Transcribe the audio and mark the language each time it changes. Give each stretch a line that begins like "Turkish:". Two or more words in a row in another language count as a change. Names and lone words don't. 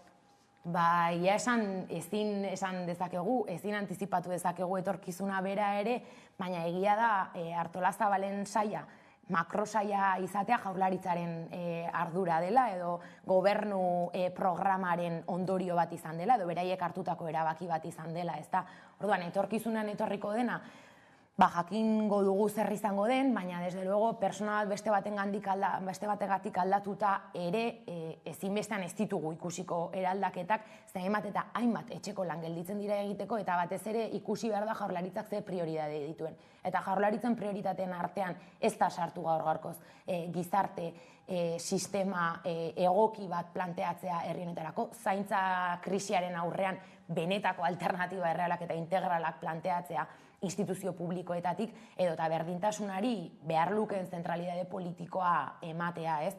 Basque: Ba, ezin esan dezakegu, ezin antizipatu dezakegu etorkizuna bera ere, baina egia da Artola Zabalen saila, makrosaia izatea jaurlaritzaren ardura dela edo gobernu programaren ondorio bat izan dela edo beraiek hartutako erabaki bat izan dela, ezta? Orduan, etorkizunan etorriko dena, jakingo dugu zer izango den, baina
Spanish: desde luego
Basque: persona bat beste bategatik aldatuta ere ezinbestean ez ditugu ikusiko eraldaketak, ze hainbat eta hainbat etxeko lan gelditzen dira egiteko eta batez ere ikusi behar da jaurlaritzak ze prioridade dituen. Eta jaurlaritzen prioritateen artean ez da sartu gaur-gaurkoz gizarte sistema egoki bat planteatzea herri honetarako, zaintza krisiaren aurrean benetako alternatiba errealak eta integralak planteatzea instituzio publikoetatik edo eta berdintasunari behar lukeen zentralidade politikoa ematea, ez?